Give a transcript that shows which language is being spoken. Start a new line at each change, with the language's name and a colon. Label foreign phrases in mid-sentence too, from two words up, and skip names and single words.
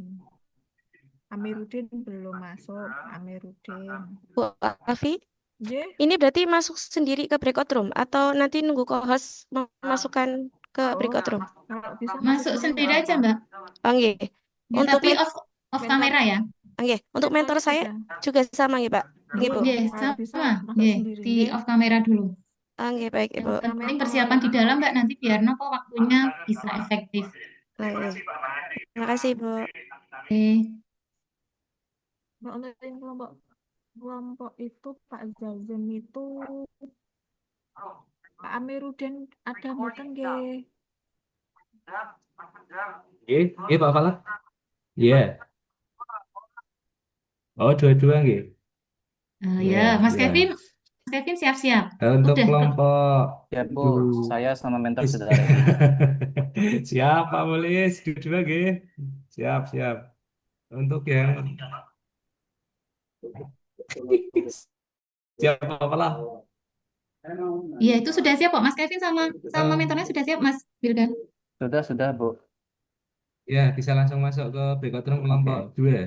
Indonesian: Amiruddin belum masuk. Amiruddin. Bu Afi, J. ini berarti masuk sendiri ke
English: breakout room
Indonesian: atau nanti nunggu co-host memasukkan ke
English: breakout room?
Indonesian: Kalau bisa Masuk sendiri nggak aja apa-apa. Mbak. Oh, nggih. Ya, Untuk tapi men- off kamera ya. Nggih, untuk mentor saya juga sama nggih, Pak. Nggih, Bu. Nggih, Kalau bisa sama. masuk Nggih, sendiri. di off kamera dulu. Nggih, baik, Ibu. Yang penting persiapan di dalam Mbak, nanti biar nopo waktunya bisa efektif. Baik. Terima kasih, Bu. Oke. Mbak, untuk yang kelompok itu Pak Zazim itu Pak Amiruddin ada
Javanese: mboten nggih?
Indonesian: Pak Falak. Iya. Oh, dua-dua nggih. Ya, Mas Iya. Kevin siap-siap. Untuk Udah. kelompok Ya, Bu, dulu. saya sama mentor sudah ada. Siap, Pak Mulis. Dua-dua nggih. Siap. Untuk yang siap Pak Falak. Iya, itu sudah siap kok. Mas Kevin sama mentornya sudah siap, Mas Wildan. Sudah, Bu. Ya, bisa langsung masuk ke
English: breakout room
Indonesian: kelompok 2.